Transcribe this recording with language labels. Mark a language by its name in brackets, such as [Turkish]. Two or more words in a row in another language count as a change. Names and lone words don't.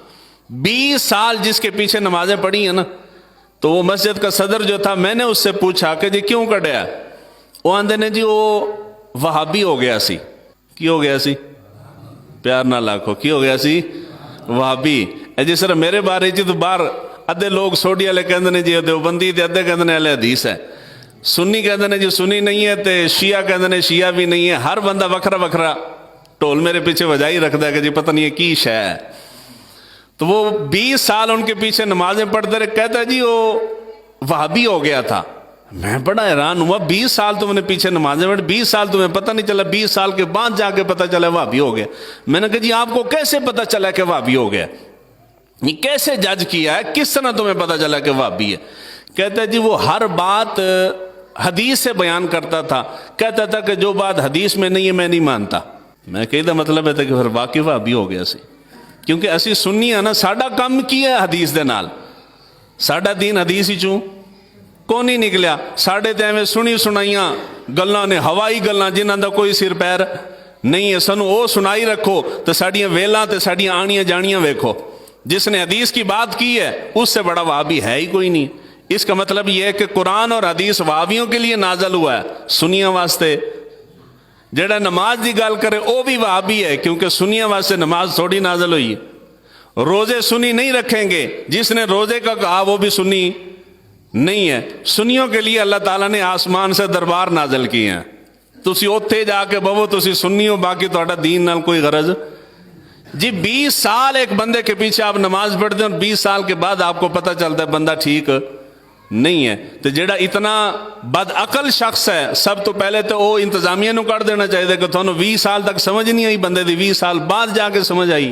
[Urdu] 20 سال جس کے پیچھے نمازیں پڑھی ہیں نا، تو وہ مسجد کا صدر جو تھا، میں نے اس سے پوچھا کہ جی کیوں کڈیا؟ [Punjabi] وہ آندے نے جی وہ وہابی ہو گیا سی. کی ہو گیا سی؟ پیار نہ لاکھو، کی ہو گیا سی؟ وہابی. جس طرح میرے بارے جی تو باہر ادھے لوگ سوڈی والے کہندے نے جی دیوبندی تے ادھے کہندے نے اہل حدیث ہے، سنی کہندے نے جی سنی نہیں ہے، تے شیعہ کہندے نے شیعہ بھی نہیں ہے. ہر بندہ وکھرا وکھرا ٹول میرے پیچھے وجائی رکھدا ہے کہ جی پتہ نہیں ہے کی شے ہے. [Urdu] تو وہ 20 سال ان کے پیچھے نمازیں پڑھتے رہے، کہتا ہے جی وہ وہابی ہو گیا تھا. میں بڑا حیران ہوا، 20 سال تم نے پیچھے نمازیں پڑھی، 20 سال تمہیں پتہ نہیں چلا، 20 سال کے بعد جا کے پتہ چلا وہابی ہو گیا. میں نے کہا جی آپ کو کیسے پتہ چلا کہ وہابی ہو گیا؟ یہ کیسے جج کیا ہے؟ کس طرح تمہیں پتہ چلا کہ وہابی ہے؟ کہتا ہے جی وہ ہر بات حدیث سے بیان کرتا تھا، کہتا تھا کہ جو بات حدیث میں نہیں ہے میں نہیں مانتا. میں کہتا مطلب ہے کہ پھر واقعی وہابی ہو گیا سی. [Punjabi] کیونکہ اسی سنی ہے نا، ساڈا کم کی ہے حدیث دے نال، ساڈا دین حدیث ہی چوں کو نہیں نکلیا. ساڈے تے ایویں سنی سنائیاں گلاں نے، ہوائی گلاں جنہاں دا کوئی سر پیر نہیں ہے. سنو او سنائی رکھو تے ساڈیاں ویلاں تے ساڈیاں آنیاں جانیاں ویکھو. [Urdu] جس نے حدیث کی بات کی ہے اس سے بڑا وہابی ہے ہی کوئی نہیں. اس کا مطلب یہ ہے کہ قرآن اور حدیث وہابیوں کے لیے نازل ہوا ہے، [Punjabi] سنیاں واسطے. جڑا نماز دی گل کرے وہ بھی وہابی ہے، کیونکہ سنیاں واسطے نماز تھوڑی نازل ہوئی ہے. [Urdu] روزے سنی نہیں رکھیں گے، جس نے روزے کا کہا وہ بھی سنی نہیں ہے. سنیوں کے لیے اللہ تعالیٰ نے آسمان سے دربار نازل کیے ہیں. [Punjabi] تسی اوتھے جا کے بہو تسی سنی ہو، باقی تہاڈا دین نال کوئی غرض. [Urdu] جی 20 سال ایک بندے کے پیچھے آپ نماز پڑھتے ہیں اور 20 سال کے بعد آپ کو پتہ چلتا ہے بندہ ٹھیک نہیں ہے. [Punjabi] تو جڑا اتنا بد عقل شخص ہے، سب تو پہلے تو وہ انتظامیہ نو کر دینا چاہیے کہ تھانوں 20 سال تک سمجھ نہیں آئی بندے دی، 20 سال بعد جا کے سمجھ آئی.